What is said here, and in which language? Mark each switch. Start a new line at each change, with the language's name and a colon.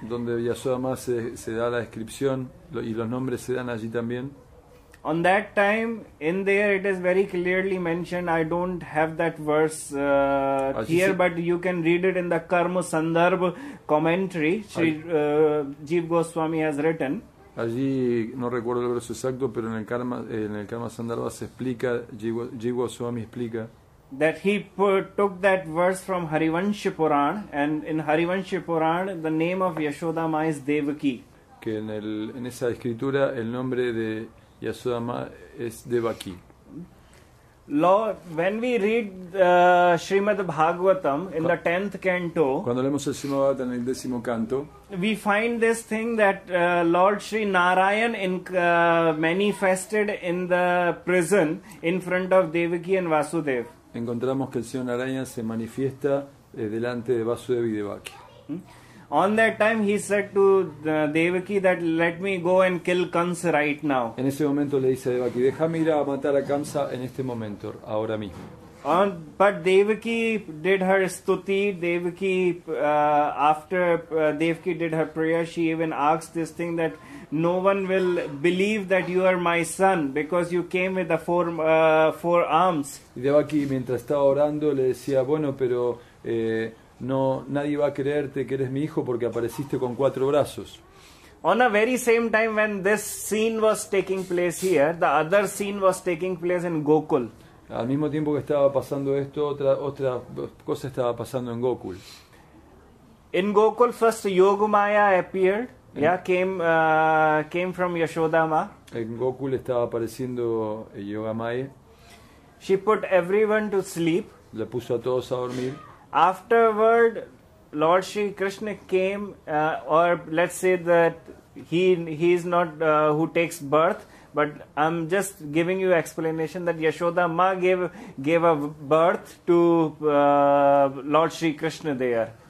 Spanish: donde Yashoda Ma se da la descripción y los nombres se dan allí también.
English: on that time, in there it is very clearly mentioned. I don't have that verse here, but you can read it in the Karma Sandarbh commentary Shri Jeev Goswami has written.
Spanish: Allí no recuerdo el verso exacto, pero en el Karma Sandarbha se explica, Jiva Goswami explica
English: That he took that verse from Harivansh Puran, and in Harivansh Puran the name of Yashoda Ma is Devaki.
Spanish: que en esa escritura el nombre de Yashoda Ma es Devaki.
English: Lord, when we read Srimad Bhagavatam in the 10th canto,
Spanish: Cuando leemos el Srimad Bhagavatam en el 10º canto,
English: we find this thing that Lord Sri Narayan manifested in the prison in front of Devaki and Vasudev.
Spanish: encontramos que el Señor Narayana se manifiesta delante de Vasudeva y Devaki.
English: On that time he said to Devaki that let me go and kill Kansa right now.
Spanish: En ese momento le dice a Devaki, déjame ir a matar a Kamsa en este momento, ahora mismo.
English: But Devaki did her stuti. Devaki, after Devaki did her prayer, she even asked this thing that no one will believe that you are my son because you came with the four arms.
Spanish: Y Devaki, mientras estaba orando, le decía, bueno, pero no, nadie va a creerte que eres mi hijo porque apareciste con 4 brazos.
English: On a very same time when this scene was taking place here, the other scene was taking place in Gokul.
Spanish: Al mismo tiempo que estaba pasando esto, otra cosa estaba pasando en Gokul.
English: In Gokul, first Yogamaya appeared. Came from Yashoda Ma.
Spanish: En Gokul estaba apareciendo Yogamaya.
English: She put everyone to sleep.
Spanish: Le puso a todos a dormir.
English: Afterward, Lord Shri Krishna came, or let's say that he is not who takes birth, but I'm just giving you explanation that Yashoda Ma gave a birth to Lord Shri Krishna there.